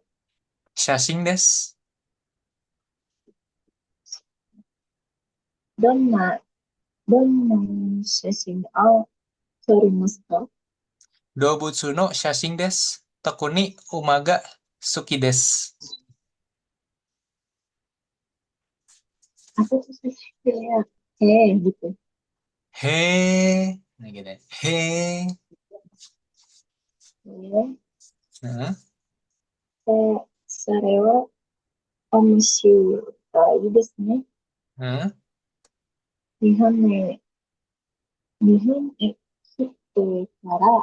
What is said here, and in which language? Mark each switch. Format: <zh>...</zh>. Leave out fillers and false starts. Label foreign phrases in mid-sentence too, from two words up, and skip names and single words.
<ja>写真です. どんな写真を撮りますか？動物の写真です. 特に馬が好きです.</ja> <id>Apa tuh sih kayak gitu. He. Nah gitu. He. Eh, うん</id> <ja>それは面白いですね。うん日本へ、日本へ来てから</ja>